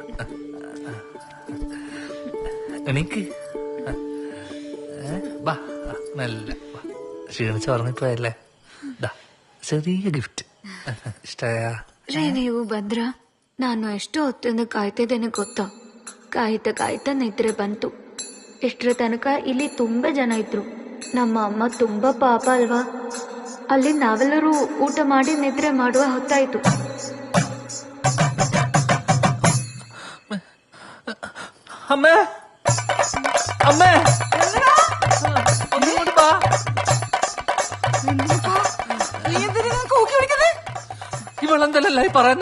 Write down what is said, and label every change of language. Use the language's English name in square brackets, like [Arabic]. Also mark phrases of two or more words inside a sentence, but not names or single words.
[Malayalam] എനിക്ക് ബാ നല്ല ക്ഷീണിച്ച് ഉറങ്ങിപ്പോയല്ലേ. ചെറിയ ഗിഫ്റ്റ് ഇഷ്ടമായ [Kannada] ರೀ ನೀವು ಬಂದ್ರ ನಾನು ಎಷ್ಟು ಹೊತ್ತಿಂದ ಕಾಯ್ತಿದ್ದೇನೆ ಗೊತ್ತಾ. ಕಾಯ್ತಾ ನಿದ್ರೆ ಬಂತು. ಇಷ್ಟರ ತನಕ ಇಲ್ಲಿ ತುಂಬಾ ಜನ ಇದ್ರು. ನಮ್ಮ ಅಮ್ಮ ತುಂಬಾ ಪಾಪ ಅಲ್ವಾ. ಅಲ್ಲಿ ನಾವೆಲ್ಲರೂ ಊಟ ಮಾಡಿ ನಿದ್ರೆ ಮಾಡುವ ಹೊತ್ತಾಯ್ತು. [Malayalam] അമ്മേ അമ്മേ ഒന്നുകൂടി വാ. ഇവളെന്തല്ലേ പറയുന്നേ?